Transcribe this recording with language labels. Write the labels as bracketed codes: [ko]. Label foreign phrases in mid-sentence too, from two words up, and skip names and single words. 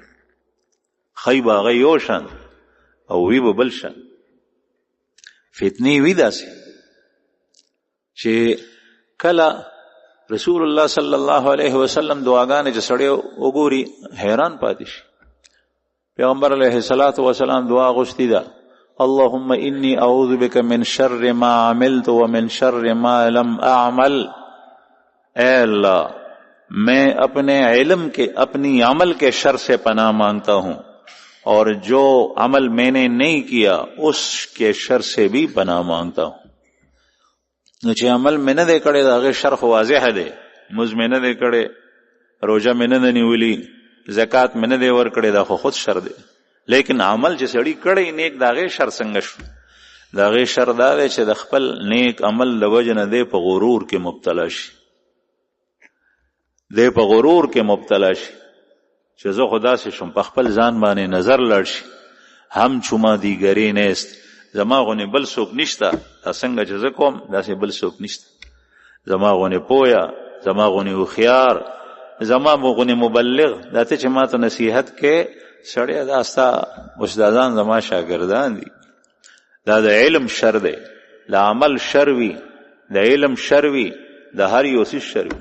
[ps] خی به هغه یو شان او وی به بل شان. فتنې وي داسې چې کله [ar] رسول الله صلی الله علیه وسلم [ps] دعاګانې چې سړی وګوري حیران پاتې شي. [ar] پیغمبر علیه الصلاۃ والسلام [ps] دعا غوښتې ده [ar] اللهم انی اعوذ بک من شر ما عملت ومن شر ما لم اعمل. [ur] اے اللہ میں اپنے علم کے اپنی عمل کے شر سے پناہ مانگتا ہوں اور جو عمل میں نے نہیں کیا اس کے شر سے بھی پناہ مانگتا ہوں. [ps] نو چې عمل مې نه دی کړی د هغې شر خو واضح دی. مونځ مې نه دی کړی، روژه مې نه ده نیولي، زکات مې نه دی ورکړی، دا خو خود شر دی. لیکن عمل چې سړی کړی نیک د هغې شر څنګه شو؟ د هغې شر دا دی چې د خپل نیک عمل د وجې نه دی په غرور کې مبتلا شي، دی په غرور کې مبتلا شي چې زه خو داسې شم، په خپل ځان باندې نظر لړ شي. [fa] هم چوما دیگری نیست، [ps] زما غونې بل څوک نشته، دا څنګه چې زه کوم داسې بل څوک نشته. زما غونې پویا، زما غونې هوښیار، زما غونې مبلغ، دا ته چې ما ته نصیحت کې سړی دا ستا استادان زما شاګردان دي، دا د علم شر دی، د عمل شر وي، د علم شر وي، د هر یو څیز شر وي.